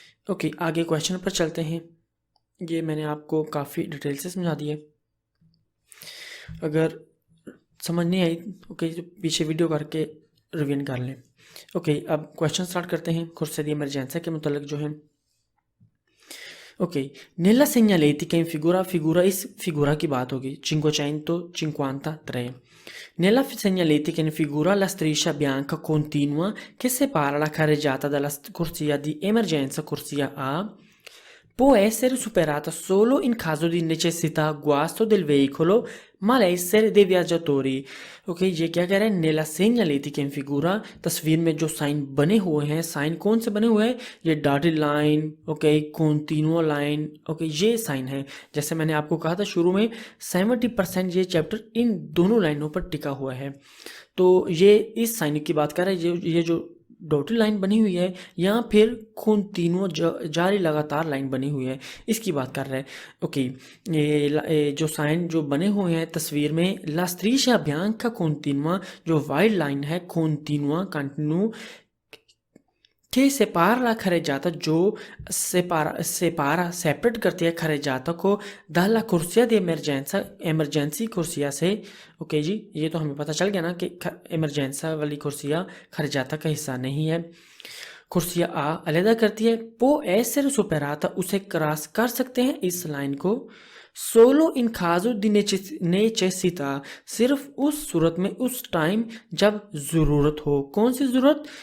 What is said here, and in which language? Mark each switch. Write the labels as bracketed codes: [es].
[hi] Okay, आगे question पर चलते हैं, ये मैंने आपको काफ़ी डिटेल से समझा दिया, अगर समझ नहीं आई, ओके, जो पीछे वीडियो करके रिवीजन कर लें। ओके, अब क्वेश्चन स्टार्ट करते हैं कुर्सिया दी इमरजेंसा के मतलब जो है। ओके, नेला [it] segnaletica in figura [hi] इस फिगूरा की बात होगी, 553. [it] Nella segnaletica in figura la striscia bianca continua che separa la carreggiata dalla corsia di emergenza corsia A può essere superata solo in caso di necessità guasto del veicolo malessere dei viaggiatori। [hi] Okay, ये क्या कह रहा है, नेला [it] segnaletica in figura, [hi] तस्वीर में जो sign बने हुए हैं, साइन कौन से बने हुए हैं, ये dotted line, okay, continual line, okay, ये साइन है। जैसे मैंने आपको कहा था शुरू में 70% ये चैप्टर इन दोनों लाइनों पर टिका हुआ है, तो ये इस साइन की बात कर रहा है, ये जो डॉटेड लाइन बनी हुई है, या फिर कंटिन्यू जारी लगातार लाइन बनी हुई है, इसकी बात कर रहा है। ओके, ये जो साइन जो बने हुए हैं तस्वीर में, ला [it] striscia bianca continua, [hi] जो वाइड लाइन है, continue [it] che separa la carreggiata जो separa separate [hi] करती है [it] carreggiata को dalla corsia di emergenza emergency corsia से। [hi] ओके जी, ये तो हमें पता चल गया ना कि emergenza वाली corsia carreggiata का हिस्सा नहीं है। कुर्सिया आ अलहदा करती है। [it] पो ऐसे सुपेराता [hi] उसे क्रॉस कर सकते हैं इस लाइन को। [it] सोलो इन खाजो दी नेचेसिता [hi] सिर्फ उस सूरत में, उस टाइम जब ज़रूरत हो। कौन सी ज़रूरत?